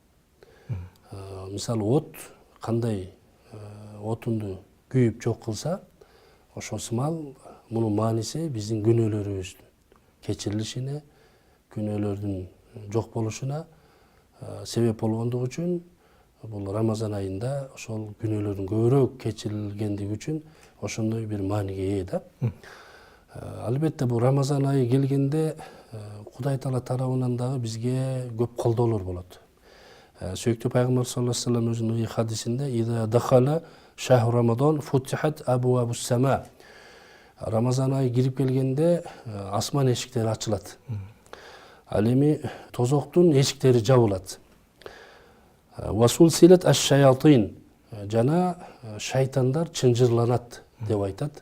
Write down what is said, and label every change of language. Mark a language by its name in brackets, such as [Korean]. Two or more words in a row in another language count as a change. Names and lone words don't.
[Kyrgyz] Мисалы от кандай отунду күйүп жок кылса, ошол сымал мунун мааниси биздин күнөөлөрүбүздүн кечирилишине, күнөөлөрдүн жок болушуна себеп болгондугу үчүн бул Рамазан айында ошол күнөөлөрдүн көбүрөөк кечирилгендиги үчүн ошондой бир мааниге ээ да. Албетте бул Рамазан айы келгенде Кудай Таала тарабынан дагы бизге көп колдоолор болот. Сүйүктүү пайгамбар [Arabic] صلى الله عليه وسلم [Kyrgyz] өзүнүн ыйык хадисинде [Arabic] "إذا دخل شهر رمضان فتحت أبواب السماء". [Kyrgyz] Рамазан айы кирип келгенде асман эшиктери ачылат. Ал эми тозоктун эшиктери жабылат. [Arabic] وسلسلت الشياطين, [Kyrgyz] жана шайтандар чынжырланат деп айтат.